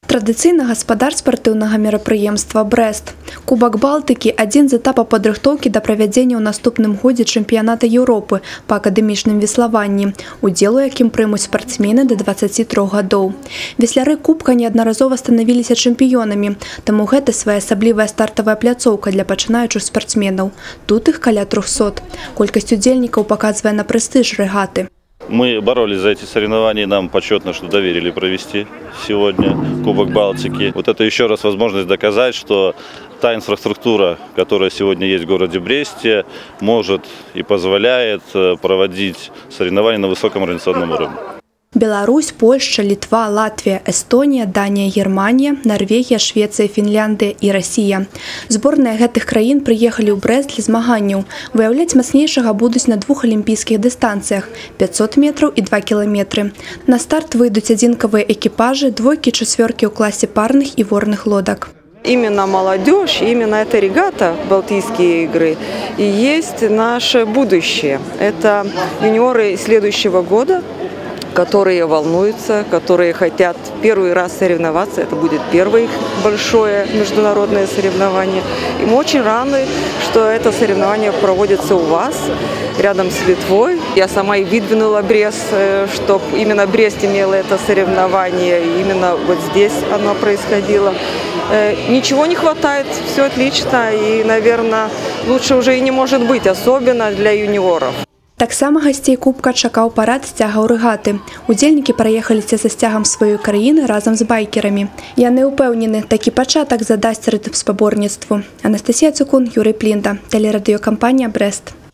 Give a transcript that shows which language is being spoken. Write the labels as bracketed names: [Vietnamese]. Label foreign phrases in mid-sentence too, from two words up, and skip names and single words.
[Belarusian] Традыцыйна гаспадар спартыўнага мерапрыемства «Брэст». Кубак Балтыкі – адзін з этапаў падрыхтоўкі да правядзення ў наступным годзе чэмпіяната Еўропы па акадэмічным веславанні, удзел у якім прымуць спартсмены да 23 гадоў. Весляры кубка неаднаразова станавіліся чэмпіёнамі, таму гэта своеасаблівая стартавая пляцоўка для пачынаючых спартсменаў. Тут іх каля 300. Колькасць удзельнікаў паказвае на прэстыж рэгаты. [Russian] Мы боролись за эти соревнования, и нам почетно, что доверили провести сегодня Кубок Балтики. Вот это еще раз возможность доказать, что та инфраструктура, которая сегодня есть в городе Бресте, может и позволяет проводить соревнования на высоком организационном уровне. Беларусь, Польша, Литва, Латвия, Эстония, Дания, Германия, Норвегия, Швеция, Финляндия и Россия. [Belarusian] Зборныя гэтых краін прыехалі ў Брэст для змаганняў. Выяўляць мацнейшага будуць на двух алімпійскіх дыстанцыях – [Russian] 500 метров и 2 километра. [Belarusian] На старт выйдуць адзінкавыя экіпажы, двойкі, чацвёркі ў [Russian] классе парных и ворных лодок. [Belarusian] Именно молодежь, именно эта регата, Балтийские игры, и есть наше будущее. Это юниоры следующего года, которые волнуются, которые хотят первый раз соревноваться. Это будет первое их большое международное соревнование. И мы очень рады, что это соревнование проводится у вас, рядом с Литвой. Я сама и выдвинула Брест, чтобы именно Брест имела это соревнование, и именно вот здесь оно происходило. Ничего не хватает, все отлично, и, наверное, лучше уже и не может быть, особенно для юниоров. Таксама гасцей кубка чакаў парад сцягаў рэгаты. Удзельнікі праехаліся са сцягам сваёй краіны разам з байкерамі. Яны ўпэўнены, такі пачатак задасць рытм спаборніцтву. Анастасія Цукун, Юрый Плінда, тэлерадыёкампанія «Брэст».